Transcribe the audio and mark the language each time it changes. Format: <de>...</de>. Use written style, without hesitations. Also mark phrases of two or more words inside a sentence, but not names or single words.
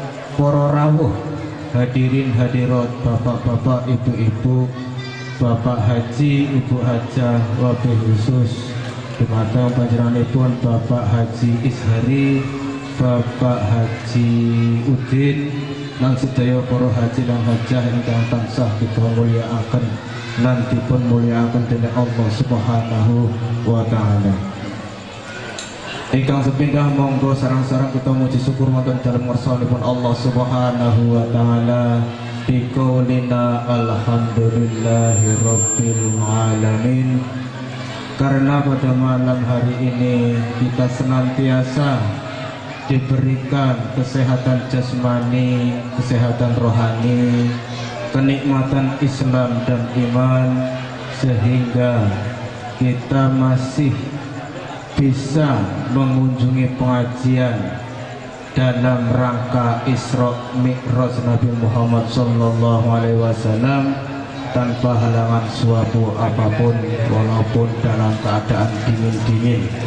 <jv>para rawuh, hadirin hadirat, bapak-bapak, ibu-ibu, bapak haji, ibu hajah,</jv> <ar>وبالخصوص</ar> <jv>dumateng panjenenganipun Bapak Haji Ishari, Bapak Haji Udin, lan sedaya para haji lan hajah ingkang tansah kita mulyakaken lan dipun mulyakaken dening Allah</jv> <ar>سبحانه وتعالى.</ar> <jv>Ingkang sepindah monggo sareng-sareng kita muji syukur wonten dalem ngersanipun Allah</jv> <ar>سبحانه وتعالى بقولنا الحمد لله رب العالمين.</ar> <id>Karena pada malam hari ini kita senantiasa diberikan kesehatan jasmani, kesehatan rohani, kenikmatan Islam dan iman, sehingga kita masih bisa mengunjungi pengajian dalam rangka Isra Mi'raj Nabi Muhammad SAW tanpa halangan suatu apapun, walaupun dalam keadaan dingin-dingin.</id>